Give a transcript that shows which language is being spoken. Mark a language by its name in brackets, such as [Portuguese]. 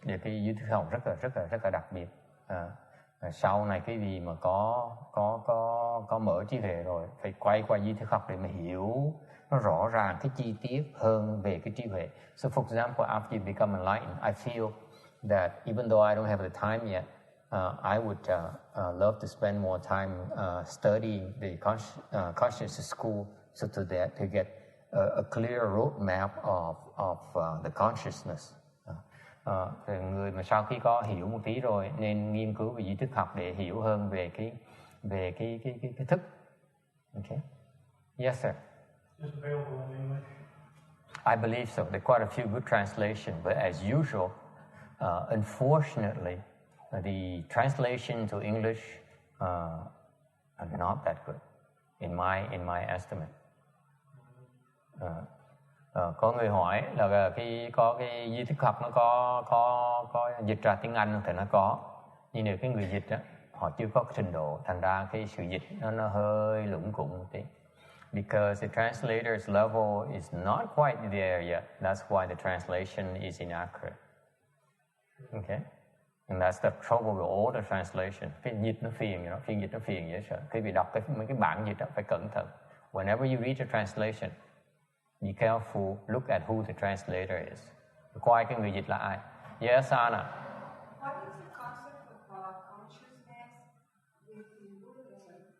[Vietnamese] Để cái duy thức học rất là đặc biệt. Sau này cái gì mà có mở trí huệ rồi phải quay qua duy thức học để mà hiểu nó rõ ràng cái chi tiết hơn về cái trí huệ. [English] So for example, after you become enlightened, I feel that even though I don't have the time yet, I would love to spend more time studying the consciousness school so to get a clear roadmap of the consciousness. [Vietnamese] Thì người mà sau khi có hiểu một tí rồi nên nghiên cứu về duy thức học để hiểu hơn về cái thức. [English] Okay. Yes, sir. Just available in English. I believe so. There are quite a few good translations, but as usual, unfortunately, the translation to English are not that good, in my estimate. [Vietnamese] Có người hỏi là có cái duy thức học nó có dịch ra tiếng Anh thì nó có, nhưng nếu cái người dịch á họ chưa có trình độ, thành ra cái sự dịch nó hơi lủng củng một tí. [English] Because the translator's level is not quite there yet. That's why the translation is inaccurate. Okay? And that's the trouble with all the translation. [Vietnamese] Phiên dịch nó phiền dễ sợ. Khi bị đọc mấy cái bản dịch đó phải cẩn thận. [English] Whenever you read a translation, be careful, look at who the translator is. [Vietnamese] Coi cái người dịch là ai. [English] Yes, Anna. What is the concept of consciousness within Buddhism?